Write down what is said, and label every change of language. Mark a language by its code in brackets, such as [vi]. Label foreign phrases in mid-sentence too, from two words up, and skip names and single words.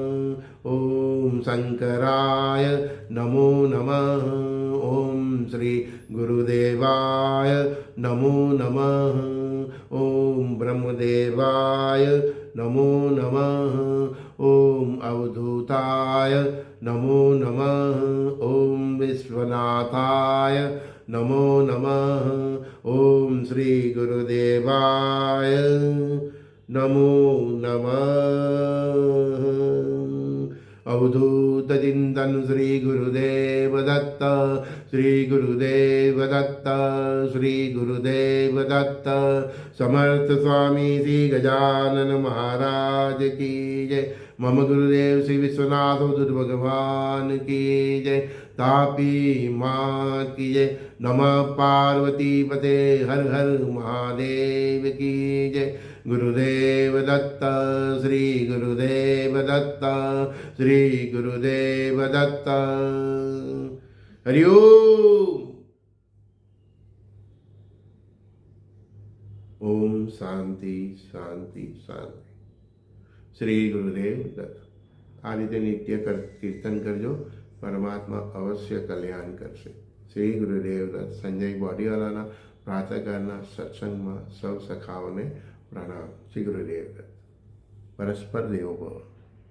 [sa] ओम शंकराय नमो नमः. ओम श्री गुरुदेवाय नमो नमः. ओम ब्रह्मदेवाय नमो नमः. ओम अवधूताय नमो नमः. ઓમ विश्वनाथाय नमो नमः। ओम श्री गुरुदेवाय नमो नमः। अवधूत चिंतन श्री गुरुदेव दत्त, श्री गुरुदेव दत्त, श्री गुरुदेव दत्त। [hi] समर्थ स्वामी श्री गजानन महाराज की जय। मम गुरुदेव श्री विश्वनाथ बुद्ध भगवान की जय। तापी माँ की जय। नमः पार्वती पते हर हर महादेव की जय। [sa] गुरुदेव दत्त, श्री गुरुदेव दत्त, श्री गुरुदेव दत्त। हरि ओम शांति शांति शांति। श्री गुरुदेव दत्त। [gu] આ રીતે નિત્ય કીર્તન કરજો, પરમાત્મા અવશ્ય કલ્યાણ કરશે। [sa] श्री गुरुदेव दत्त। [gu] સંજય બૉડીવાલાના પ્રાતઃકાળના સત્સંગમાં સૌ સખાઓને પ્રણામ। [sa] श्री गुरुदेव दत्त। परस्पर देवो भव।